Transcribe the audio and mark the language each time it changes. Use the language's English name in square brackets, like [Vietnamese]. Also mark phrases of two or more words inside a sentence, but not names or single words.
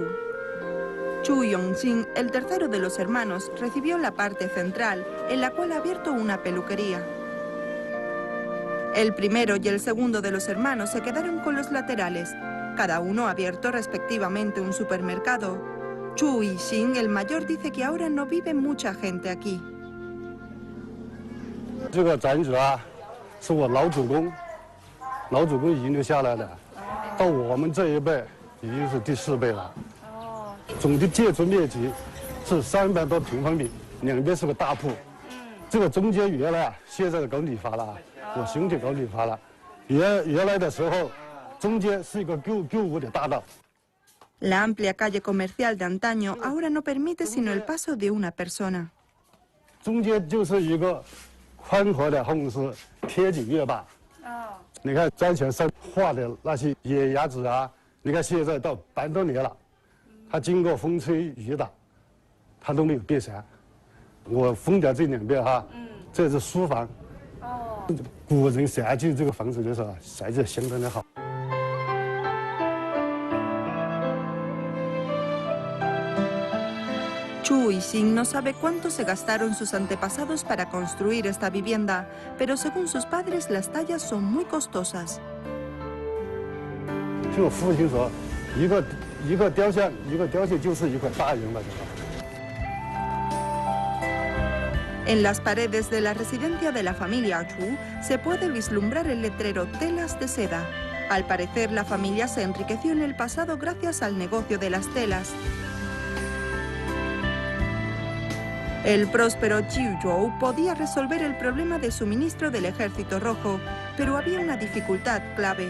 [Spanish] Chu Yongqing, el tercero de los hermanos, recibió la parte central, en la cual ha abierto una peluquería. El primero y el segundo de los hermanos se quedaron con los laterales. Cada uno ha abierto respectivamente un supermercado. Chu Yixing, el mayor, dice que ahora no vive mucha gente aquí. [Chinese] 这个宅子啊，是我老祖公遗留下来的，到我们这一辈已经是第4辈了。总的建筑面积是300多平方米，两边是个大铺。这个中间原来啊，现在搞理发了，我兄弟搞理发了。原来的时候，中间是一个购物的大道。 [Spanish] La amplia calle comercial de antaño ahora no permite sino el paso de una persona. [Chinese] 中间就是一个宽阔的红石天井月坝。你看砖墙上画的那些野鸭子啊，你看现在到100多年了。它经过风吹雨打，它都没有变色。我封掉这2边哈，这是书房。古人设计这个房子的时候，设计得相当的好。 [Spanish] Chu Yixing no sabe cuánto se gastaron sus antepasados para construir esta vivienda, pero según sus padres las tallas son muy costosas. [Chinese] 听我父亲说，一个雕像就是1块大洋了，这个。 [Spanish] En las paredes de la residencia de la familia Chu se puede vislumbrar el letrero Telas de seda. Al parecer, la familia se enriqueció en el pasado gracias al negocio de las telas. El próspero Jiuzhou podía resolver el problema de suministro del Ejército Rojo, pero había una dificultad clave.